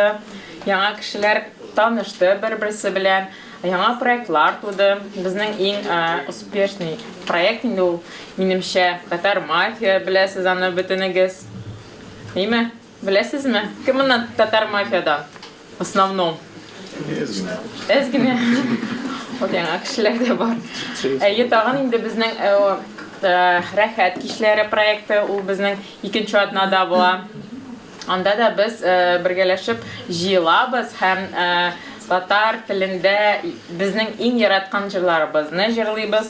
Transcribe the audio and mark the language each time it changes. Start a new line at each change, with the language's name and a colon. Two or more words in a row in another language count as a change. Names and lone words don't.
Tatar: Яңа кешеләр танышты бер-берсе белән. Яңа проектлар туды. Безнең иң
Russian: успешный проект
Tatar: инде ул минемчә Татар мафия, беләсез аны бөтенегез. Әйме? Беләсезме? Кем моннан Татар мафиядан?
Russian: В основном. Эзгене.
Tatar: Вот яңа кешеләр дә бар. Тагын инде безнең рәхәт кичләре проекты ул безнең икенче атнада була. Анда да без бергәләшеп җыелабыз һәм татар телендә безнең иң яраткан җырларыбызны җырлыйбыз.